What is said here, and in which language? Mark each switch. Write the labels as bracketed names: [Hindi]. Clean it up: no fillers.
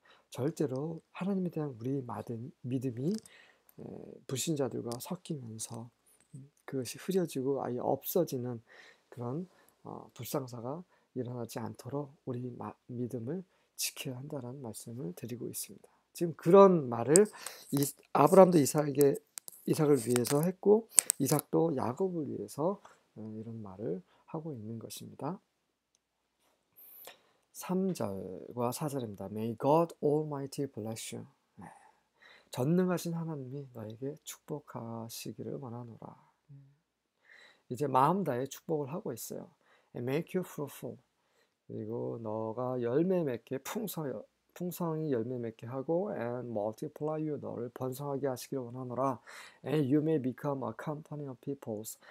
[Korean] 절대로 하나님에 대한 우리 믿음이 불신자들과 섞이면서 그것이 흐려지고 아예 없어지는 그런 불상사가 일어나지 않도록 우리 믿음을 지켜야 한다는 말씀을 드리고 있습니다. 지금 그런 말을 아브라함도 이삭을 위해서 했고 이삭도 야곱을 위해서 이런 말을 하고 있는 것입니다. 3절과 4절입니다. [English] May God Almighty bless you. [Korean] 전능하신 하나님이 너에게 축복하시기를 원하노라. 이제 마음 다해 축복을 하고 있어요. [English] Make you fruitful. [Korean] 그리고 너가 열매 맺게 풍성히 열매 맺게 하고 [English] and multiply you [Korean] 너를 번성하게 하시기를 원하노라. [English] And you may become a company of peoples.